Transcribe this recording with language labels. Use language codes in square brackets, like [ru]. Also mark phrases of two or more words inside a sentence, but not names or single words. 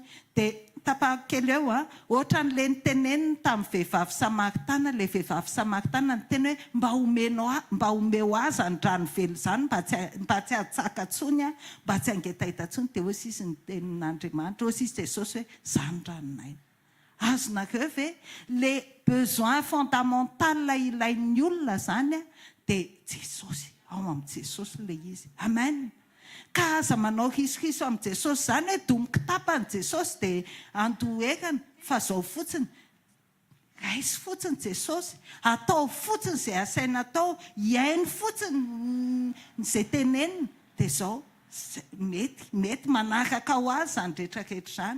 [mg] Dia tapahako kely eo ohatran'le niteneniny tamin'ny vehivavy Samaritana, le vehivavy Samaritana niteny hoe mba omeo azy andrano velo izany mba tsy hatsaka ntsony mba tsy hangetaheta ntsony. Dia ozy izy nitenin'Andriamanitra, ozy izy Jesosy hoe izany ranonay. Azonareo ve [fr] le besoin fondamental [mg] ilain'ny olona zany dia Jesosy, ao amin'ny Jesosy le izy. Amen. Ka aza manao risoriso amin'ny Jesosy zany hoe domiko tapany Jesosy dia andohekana, fa zao fotsiny raisy fotsiny Jesosy, atao fotsiny izay asaina atao, iainy fotsiny izay teneniny, dia zao mety manaraka ho azy zany rehetrarehetra zany.